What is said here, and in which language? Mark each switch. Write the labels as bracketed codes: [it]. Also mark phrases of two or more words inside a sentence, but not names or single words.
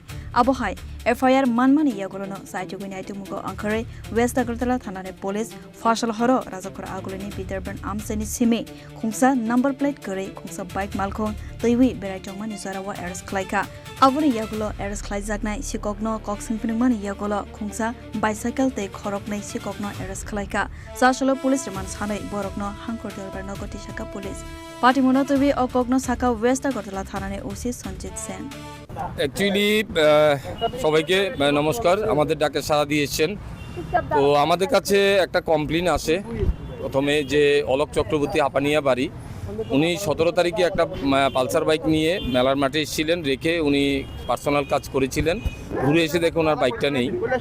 [trp] abohai FIR manmani yagolono saituguni aitumugo ankare West Agartala Thanane Police Fashal horo Rajakor Agulini Biderban Amsani Sime khungsa [en] number plate [trp] kare khungsa bike malkon toiwi beraitongmani zarawa arrest klaika aboni yagulo arrest klaijaknai sikokno koksingpningmani yagulo khungsa bicycle te khoroknai sikokno arrest klaika Sashalo [en] Police remand [trp] sanai borokno hankor delbar nogoti shaka police Party Monotovi Okogno Saka West Agartala Thanane OC Sanjit Sen [bn] অ্যাকচুয়ালি সবাইকে নমস্কার আমাদের ডাকে সাড়া দিয়েছেন তো আমাদের কাছে একটা কমপ্লেইন আসে প্রথমে যে অলোক চক্রবর্তী আপানিয়া বাড়ি উনি 17 তারিখে একটা পালসার বাইক নিয়ে মেলার মাঠে এসেছিলেন রেখে উনি পার্সোনাল কাজ করেছিলেন ঘুরে এসে দেখে ওনার বাইকটা নেই